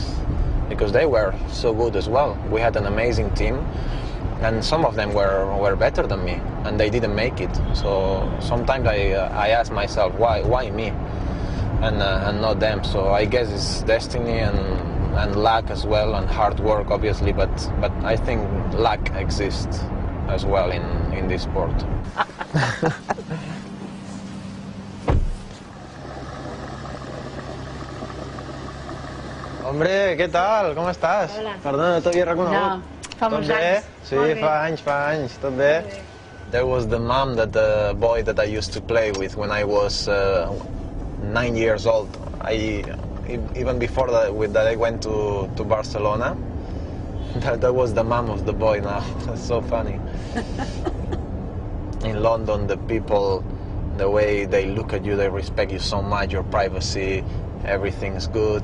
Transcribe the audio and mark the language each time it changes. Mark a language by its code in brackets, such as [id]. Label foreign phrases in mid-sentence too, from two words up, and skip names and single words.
[en] Because they were so good as well. We had an amazing team, and some of them were better than me, and they didn't make it. So sometimes I ask myself, why me? And not them. So I guess it's destiny and luck as well, and hard work obviously, but I think luck exists as well in this sport. [ca] Hombre, què tal? Com estàs? Hola. Perdona, no t'havia reconegut. No, fa molts anys. Sí, fa anys, tot bé? [en] There was the mom that the boy that I used to play with when I was 9 years old. Even before that I went to Barcelona, that was the mom of the boy now. That's so funny. In London, the people, the way they look at you, they respect you so much, your privacy, everything's good.